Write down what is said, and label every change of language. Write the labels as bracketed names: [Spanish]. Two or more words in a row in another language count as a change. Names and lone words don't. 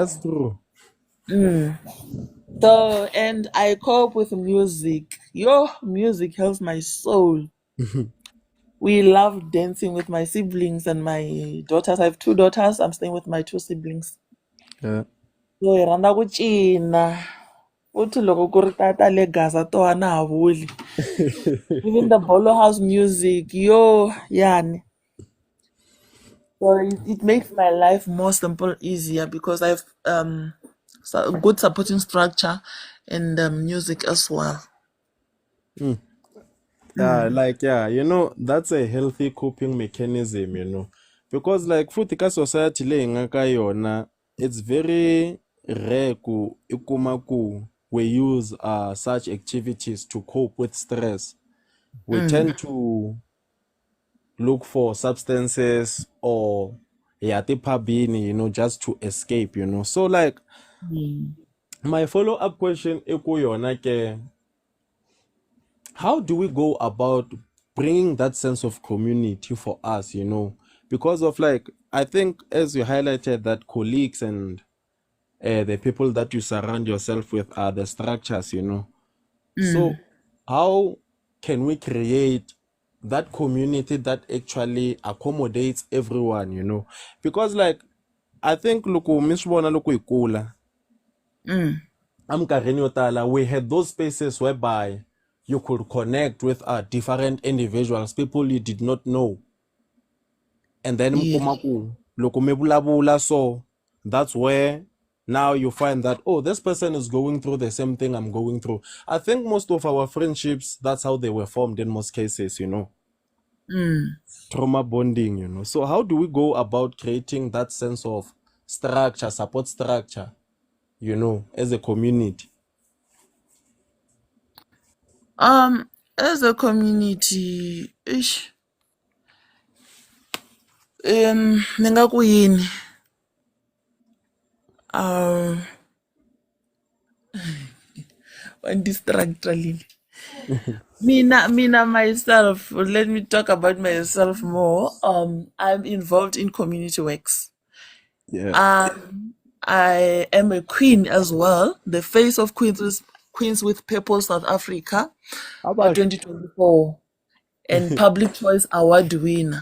[English] that's true. and I cope with music. Your music helps my soul. We love dancing with my siblings and my daughters. I have two daughters. I'm staying with my two siblings. Yeah. [Tsonga] So hi rhandza ku cina. Futhi loko ku ri ta le Gaza to a na ha vuli. [English] Even the bolo house music, yo, yani. So it makes my life more simple, easier, because I have a good supporting structure and music as well. Yeah, like yeah, that's a healthy coping mechanism, because like [Tsonga] futhi ka society leyi hi nga ka yona, [English] it's very rare [Tsonga] ku i kuma ku [English] we use such activities to cope with stress. We tend to look for substances or yeah, tiphabini, just to escape, So like Mm. my follow-up question [Tsonga] i ku yona ke, [English] how do we go about bringing that sense of community for us, because of like I think as you highlighted that colleagues and the people that you surround yourself with are the structures, so how can we create that community that actually accommodates everyone, because like I think [Tsonga] loko mi swi vona loko hi kula eminkarhini yo tala [English] we had those spaces whereby you could connect with different individuals, people you did not know, and then mi Yeah. [Tsonga] kuma ku loko mi vulavula [English] so that's where now you find that, oh, this person is going through the same thing I'm going through. I think most of our friendships, that's how they were formed in most cases, trauma bonding, so how do we go about creating that sense of structure, support structure, as a community? as a community, ish, [Tsonga] ni nga ku yini? [English] Um, distractly. Mina myself. Let me talk about myself more. I'm involved in community works. Yeah. I am a queen as well, the face of Queens with Purple South Africa, Abash. 2024, and Public Choice Award winner.